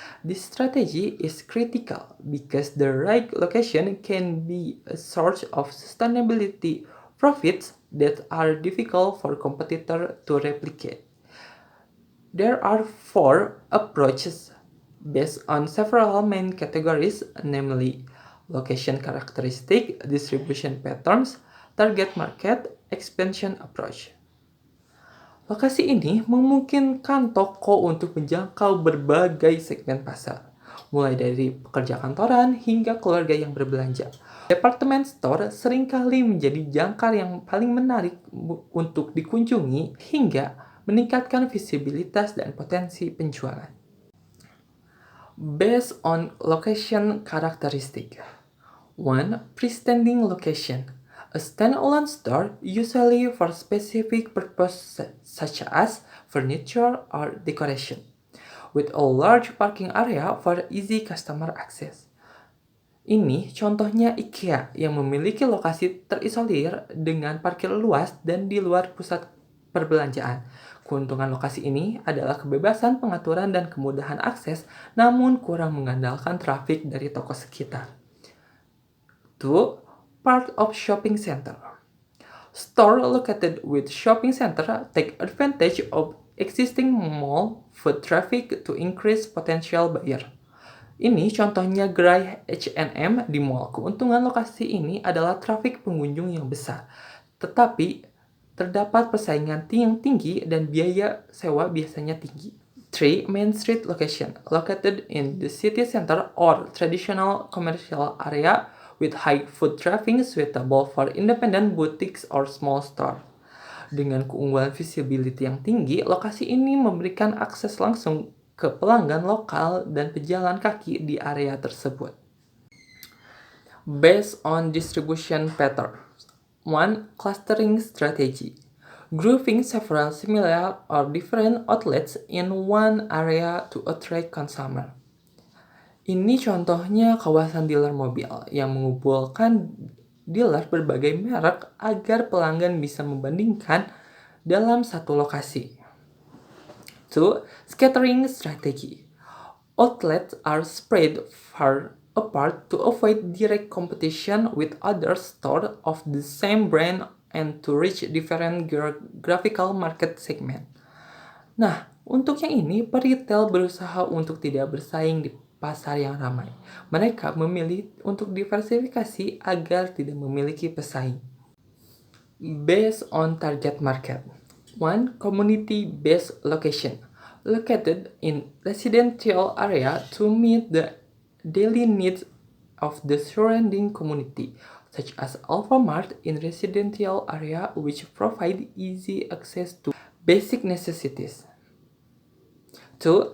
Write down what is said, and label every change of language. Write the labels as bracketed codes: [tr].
[en] This strategy is critical because the right location can be a source of sustainability profits that are difficult for competitors to replicate. There are 4 approaches based on several main categories, namely location characteristic, distribution patterns, target market, expansion approach. [id] Lokasi ini memungkinkan toko untuk menjangkau berbagai segmen pasar, mulai dari pekerja kantoran hingga keluarga yang berbelanja. Department store seringkali menjadi jangkar yang paling menarik untuk dikunjungi hingga meningkatkan visibilitas dan potensi penjualan. [en] Based on location characteristic. 1. Freestanding location. A standalone store, usually for specific purpose such as furniture or decoration, with a large parking area for easy customer access. [id] Ini contohnya IKEA yang memiliki lokasi terisolir dengan parkir luas dan di luar pusat perbelanjaan. Keuntungan lokasi ini adalah kebebasan pengaturan dan kemudahan akses, namun kurang mengandalkan trafik dari toko sekitar. [en] 2. Part of shopping center. Store located with shopping center take advantage of existing mall foot traffic to increase potential buyer. [id] Ini contohnya gerai H&M di mall. Keuntungan lokasi ini adalah trafik pengunjung yang besar, tetapi terdapat persaingan yang tinggi dan biaya sewa biasanya tinggi. [en] 3. Main street location. Located in the city center or traditional commercial area with high foot traffic suitable for independent boutiques or small store. [id] Dengan keunggulan visibility yang tinggi, lokasi ini memberikan akses langsung ke pelanggan lokal dan pejalan kaki di area tersebut. [en] Based on distribution pattern. 1. Clustering strategy. Grouping several similar or different outlets in one area to attract consumer. [id] Ini contohnya kawasan dealer mobil yang mengumpulkan dealer berbagai merek agar pelanggan bisa membandingkan dalam satu lokasi. 2. [en] Scattering strategy. Outlets are spread far apart to avoid direct competition with other stores of the same brand and to reach different geographical market segment. [id] Nah, untuk yang ini, peritel berusaha untuk tidak bersaing di pasar yang ramai. Mereka memilih untuk diversifikasi agar tidak memiliki pesaing. [en] Based on target market. 1. Community-based location. Located in residential area to meet the daily needs of the surrounding community, such as Alfamart in residential area which provide easy access to basic necessities. 2.